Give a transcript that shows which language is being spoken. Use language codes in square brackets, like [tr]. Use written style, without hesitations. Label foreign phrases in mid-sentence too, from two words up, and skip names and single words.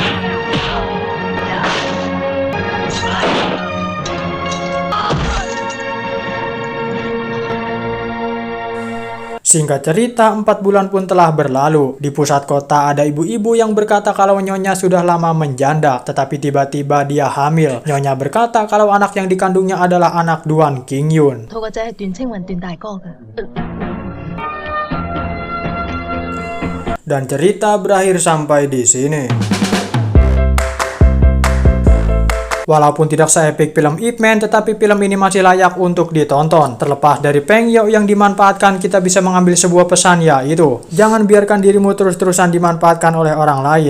[id] Singkat cerita, 4 bulan pun telah berlalu. Di pusat kota ada ibu-ibu yang berkata kalau nyonya sudah lama menjanda, tetapi tiba-tiba dia hamil. Nyonya berkata kalau anak yang dikandungnya adalah anak Duan Qingyun. [yue] 佢個仔係段青雲段大哥嘅。 [id] Dan cerita berakhir sampai di sini. Walaupun tidak seepik film Ip Man, tetapi film ini masih layak untuk ditonton. Terlepas dari Peng Yo yang dimanfaatkan, kita bisa mengambil sebuah pesan, yaitu jangan biarkan dirimu terus-terusan dimanfaatkan oleh orang lain.